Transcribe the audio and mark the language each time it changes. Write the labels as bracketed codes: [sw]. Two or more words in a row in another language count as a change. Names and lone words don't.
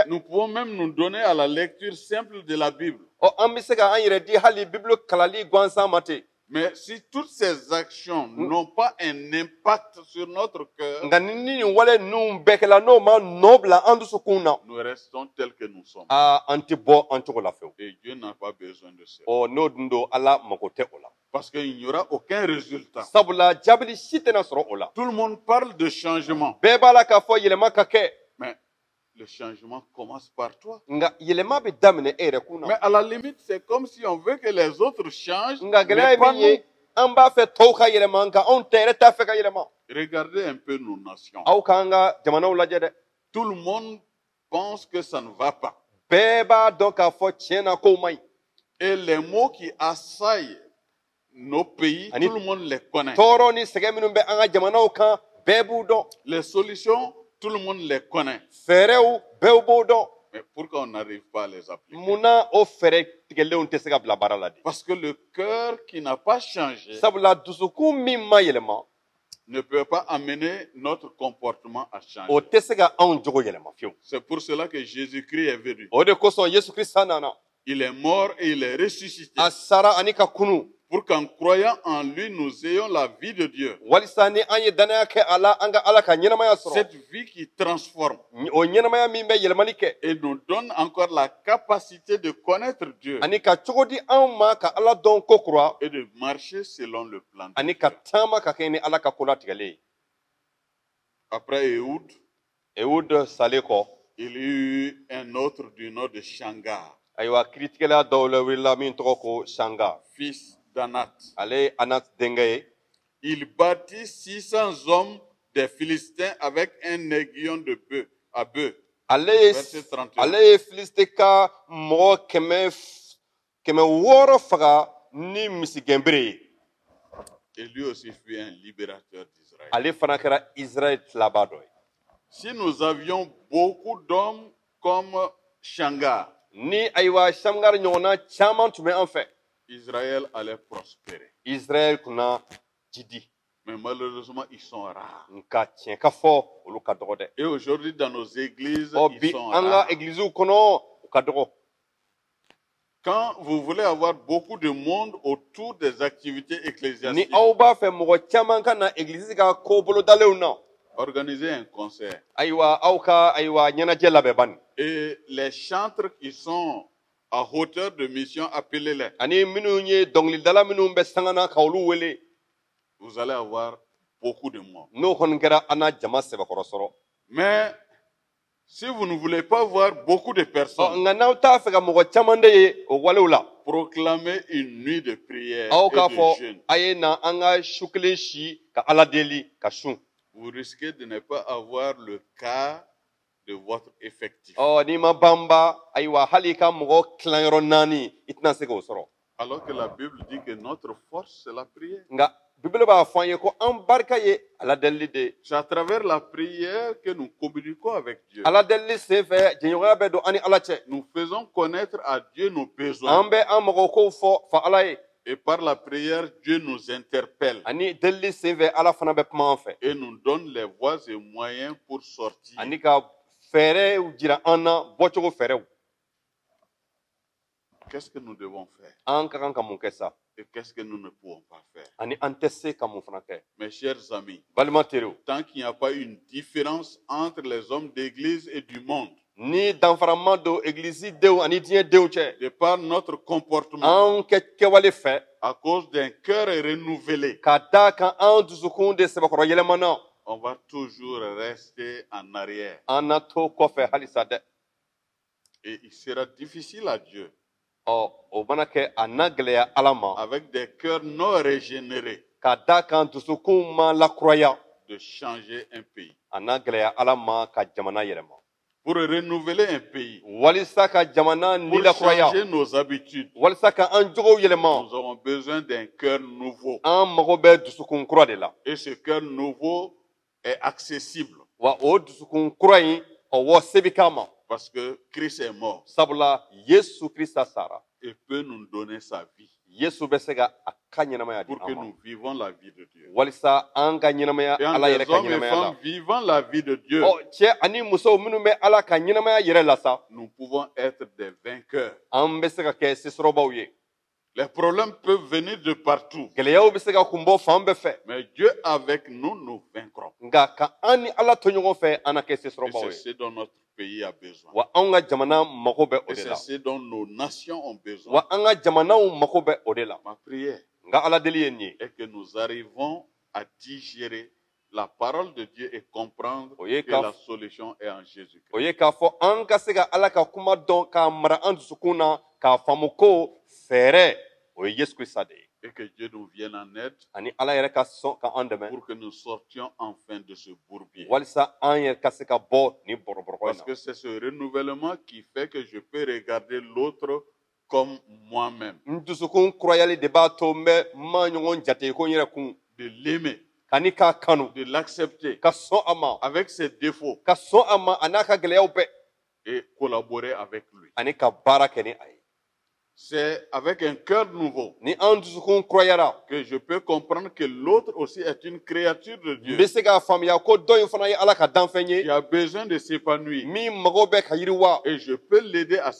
[fr] Nous pouvons même nous donner à la lecture simple de la Bible. [bm] ɔ an bɛ se ka an yɛrɛ di hali bibili kalali gansan ma ten [fr] Mais si toutes ces actions n'ont pas un impact sur notre cœur, [bm] nka ni nin wale ninnu bɛɛ kɛla n'o ma nɔ bila an dusukun na [fr] nous restons tels que nous sommes. [bm] an tɛ bɔ an cogo la fewu [fr] Et Dieu n'a pas besoin de cela. [bm] ɔ n'o dun don ala mago tɛ o la [fr] Parce qu'il n'y aura aucun résultat. [bm] sabula jaabili si tɛna sɔrɔ o la [fr] Tout le monde parle de changement. [bm] bɛɛ b'a la k'a fɔ yɛlɛma ka kɛ [fr] Mais le changement commence par toi. [bm] nka yɛlɛma bɛ daminɛ e yɛrɛ kun [fr] Mais [bm] na [fr] à la limite, c'est comme si on veut que les autres changent, [bm] nka gɛlɛya [fr] mais [bm] ye [fr] pas [bm] min ye [fr] nous. [bm] an b'a fɛ tɔw ka yɛlɛma nka anw tɛ yɛrɛ t'a fɛ ka yɛlɛma [fr] Regardez un peu nos nations. [bm] aw k'an ka jamanaw lajɛ dɛ [fr] Tout le monde pense que ça ne va pas. [bm] bɛɛ b'a dɔn k'a fɔ tiɲɛ na kow man ɲi [fr] Et les mots qui assaillent nos pays, [bm] Ani- [fr] tout le monde les connaît. [bm] tɔɔrɔ ni sɛgɛn minnu bɛ an ka jamanaw kan bɛɛ b'u dɔn. [fr] Les solutions, tout le monde les connaît. [bm] Fɛɛrɛw bɛɛ b'o dɔn. [fr] Mais pourquoi on n'arrive pas à les appliquer? [bm] Munna o fɛɛrɛ tigɛlenw tɛ se ka bila baara la de? [fr] Parce que le cœur qui n'a pas changé [bm] Sabula dusukun min ma yɛlɛma, [fr] ne peut pas amener notre comportement à changer. [bm] o tɛ se ka anw jogo yɛlɛma fiyewu. [fr] C'est pour cela que Jésus-Christ est venu. [bm] O de kosɔn Yesu Kirista nana. [fr] Il est mort et il est ressuscité. [bm] A sara ani ka kunu. [fr] Pour qu'en croyant en lui, nous ayons la vie de Dieu. [bm] Walisa ni an ye danaya kɛ a la, an ka Ala ka ɲɛnamaya sɔrɔ. [fr] Cette vie qui transforme [bm] O ɲɛnamaya min bɛ yɛlɛmali kɛ. [fr] et nous donne encore la capacité de connaître Dieu [bm] Ani ka cogo di anw ma ka Ala dɔn ko kura. [fr] et de marcher selon le plan de [bm] Ani [fr] Dieu. [bm] ka taama ka kɛ ni Ala ka ko latigɛlen ye. [fr] Après Ehud, [bm] Ehud salen kɔ, [fr] il y eut un autre du nom de Shangar, [bm] ayiwa kiritigɛla dɔw la wulila min tɔgɔ ko Shanga. [fr] fils d'Anat. [bm] Ale ye Anak denkɛ ye. [fr] Il bâtit 600 hommes des Philistins avec un aiguillon de bœuf à bœuf. Verset 31. [bm] Ale ye Filisite ka mɔgɔ kɛmɛ wɔɔrɔ faga ni misigɛnbere ye. [fr] Et lui aussi fut un libérateur d'Israël. [bm] Ale fana kɛra Israël tilaba dɔ ye. [fr] Si nous avions beaucoup d'hommes comme Shangar, [bm] Ni ayiwa Shamgar ɲɔgɔnna caman tun bɛ an fɛ. [fr] Israël allait prospérer. [bm] Israël kunna jidi. [fr] Mais malheureusement, ils sont rares. [bm] Nka tiɲɛ ka fɔ olu ka dɔgɔ dɛ. [fr] Et aujourd'hui, dans nos églises, [bm] Ɔ [fr] ils [bm] bi [fr] sont [bm] an ka [fr] rares. [bm] egiliziw kɔnɔ u ka dɔgɔ. [fr] Quand vous voulez avoir beaucoup de monde autour des activités [bm] Ni [fr] ecclésiastiques, [bm] aw b'a fɛ mɔgɔ caman ka na egilizi ka ko bolodalenw na. [fr] organisez un concert. [bm] Ayiwa aw ka ayiwa ɲɛnajɛ labɛn bani. [fr] Et les chantres qui sont à hauteur de mission, appelez-les. [bm] Ani minnu ye dɔnkilidala minnu bɛ sanga na ka olu wele. [fr] Vous allez avoir beaucoup de monde. [bm] N'o kɔni kɛra an na jama sɛbɛkɔrɔ sɔrɔ. [fr] Mais si vous ne voulez pas voir beaucoup de personnes, [bm] Nka n'aw t'a fɛ ka mɔgɔ caman de ye o walew la. [fr] proclamez une nuit de prière [bm] Aw [fr] et [bm] k'a [fr] de [bm] fɔ [fr] jeûne. [bm] a ye na an ka su kelen si ka Ala deli ka sun. [fr] Vous risquez de ne pas avoir le quart de votre effectif. [bm] N'i ma banba ayiwa hali i ka mɔgɔ tilanyɔrɔ 4 i tɛna se k'o sɔrɔ. [fr] Alors que la Bible dit que notre force, c'est la prière. [bm] Nka Bibeli b'a fɔ an ye ko an barika ye Ala delili de ye. [fr] C'est à travers la prière que nous communiquons avec Dieu. [bm] Ala delili sen fɛ jɛɲɔgɔnya bɛ don an ni Ala cɛ. [fr] Nous faisons connaître à Dieu nos besoins. [bm] An bɛ an mɔgɔ kow fɔ fa Ala ye. [fr] Et par la prière, Dieu nous interpelle [bm] Ani delili sen fɛ Ala fana bɛ kuma an fɛ. [fr] et nous donne les voies et moyens pour sortir. [bm] Ani ka fɛɛrɛw jira an na bɔcogo fɛɛrɛw. [fr] Qu'est-ce que nous devons faire [bm] An ka kan ka mun kɛ sa. [fr] et qu'est-ce que nous ne pouvons pas faire? [bm] Ani an tɛ se ka mun fana kɛ. [fr] Mes chers amis, [bm] Balima teriw, [fr] tant qu'il n'y a pas une différence entre les hommes d'église et du monde, [bm] ni danfara ma don egilizi denw ani diɲɛ denw cɛ. [fr] de par notre comportement, [bm] An kɛwale fɛ [fr] à cause d'un cœur renouvelé, [bm] ka da kan an dusukun de sɛbɛkɔrɔ yɛlɛmana. [fr] on va toujours rester en arrière. [bm] An na to kɔfɛ halisa dɛ. [fr] Et il sera difficile à Dieu, [bm] O mana kɛ a na gɛlɛya Ala ma. [fr] avec des cœurs non régénérés, [bm] Ka da kan dusukun ma lakuraya. [fr] de changer un pays. [bm] A na gɛlɛya Ala ma ka jamana yɛlɛma. [fr] Pour renouveler un pays, [bm] Walisa ka jamana ni [fr] pour [bm] lakuraya. [fr] changer nos habitudes, [bm] Walisa ka an jogow yɛlɛma. [fr] nous avons besoin d'un cœur nouveau. [bm] An mago bɛ dusukun kura de la. [fr] Et ce cœur nouveau est accessible [bm] Wa o dusukun kura in ɔwɔ se bi k'a ma. [fr] parce que Christ est mort [bm] Sabula Yesu Krista sara. [fr] et peut nous donner sa vie [bm] Yesu bɛ se ka a ka ɲɛnamaya di [fr] pour que [bm] an ma. [fr] nous vivons la vie de Dieu. [bm] Walisa an ka ɲɛnamaya [fr] Et en [bm] Ala yɛrɛ [fr] des [bm] ka [fr] hommes et [bm] ɲɛnamaya la. [fr] femmes vivant la vie de Dieu, [bm] Cɛ ani musow minnu bɛ Ala ka ɲɛnamaya yɛrɛ la sa. [fr] nous pouvons être des vainqueurs. [bm] An bɛ se ka kɛ sesɔrɔbaw ye. [fr] Les problèmes peuvent venir de partout, [bm] Gɛlɛyaw bɛ se ka kun bɔ fan bɛɛ fɛ. [fr] mais Dieu avec nous, nous vaincrons. [bm] Nka ka an ni Ala to ɲɔgɔn fɛ an na kɛ [fr] Et [bm] sesɔrɔbaw [fr] c'est [bm] ye. [fr] ce dont notre pays a besoin. [bm] Wa anw ka jamana mago bɛ o [fr] Et [bm] de [fr] c'est [bm] la. [fr] ce dont nos nations ont besoin. [bm] Wa an ka jamanaw mago bɛ o de la. [fr] Ma prière [bm] Nka Ala deli ye nin ye. [fr] est que nous arrivons à digérer la parole de Dieu et comprendre Oui, que car- la solution est en Jésus-Christ. [bm] O ye k'a fɔ an ka se ka Ala ka kuma dɔn k'a mara an dusukun na k'a faamu ko fɛɛrɛ o ye Yesu Krista de ye. [fr] Et que Dieu nous vienne en aide [bm] Ani Ala yɛrɛ ka sɔn ka an dɛmɛ. [fr] pour que nous sortions enfin de ce bourbier. [bm] Walisa an yɛrɛ ka se ka bɔ nin bɔrɔbɔrɔ in [fr] Parce [bm] na. [fr] que c'est ce renouvellement qui fait que je peux regarder l'autre comme moi-même, [bm] Ndusukun croyali de b'a to n bɛ ma ɲɔgɔn jate ko n yɛrɛ kun. [fr] de l'aimer, [bm] K'ani k'a kanu. [fr] de l'accepter [bm] Ka sɔn a ma. [fr] avec ses défauts [bm] Ka sɔn a ma a n'a ka gɛlɛyaw bɛɛ. [fr] et collaborer avec lui. [bm] Ani ka baara kɛ ni a ye. [fr] C'est avec un cœur nouveau [bm] Ni an dusukun kurayara. [fr] que je peux comprendre que l'autre aussi est une créature de [bm] N [fr] Dieu [bm] bɛ se k'a faamuya ko dɔ in fana ye Ala ka danfɛn [fr] qui [bm] ye. [fr] a besoin de s'épanouir. [bm] Min mago bɛ ka yiriwa. [fr] Et je peux l'aider à [bm] Ani